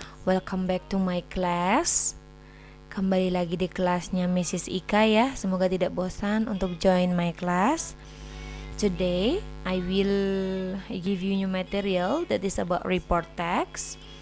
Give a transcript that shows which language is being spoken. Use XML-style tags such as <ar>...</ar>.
<en>Welcome back to my class.</en> <id>Kembali lagi di kelasnya Mrs. Ika ya. Semoga tidak bosan untuk</id> <en>join my class. Today, I will give you new material that is about report text.</en>